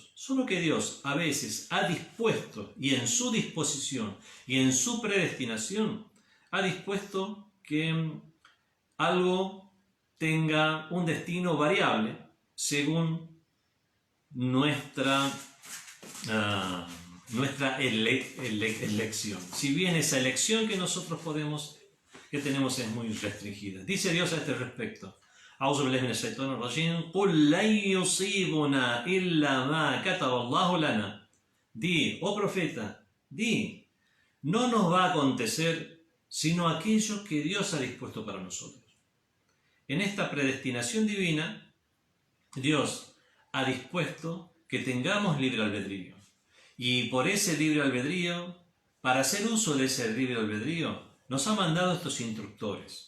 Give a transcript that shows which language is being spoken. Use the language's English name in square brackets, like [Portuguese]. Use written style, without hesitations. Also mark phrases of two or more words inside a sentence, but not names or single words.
[Spanish] Solo que Dios a veces ha dispuesto, y en su disposición y en su predestinación, ha dispuesto que algo tenga un destino variable según nuestra elección. Si bien esa elección que nosotros tenemos es muy restringida. Dice Dios a este respecto: [Arabic] أعوذ بالله من الشيطان الرجيم قل لن يصيبنا إلا ما كتب الله لنا. [Spanish] Di, oh profeta, di, no nos va a acontecer sino aquello que Dios ha dispuesto para nosotros. En esta predestinación divina, Dios ha dispuesto que tengamos libre albedrío. Y por ese libre albedrío, para hacer uso de ese libre albedrío, nos ha mandado estos instructores.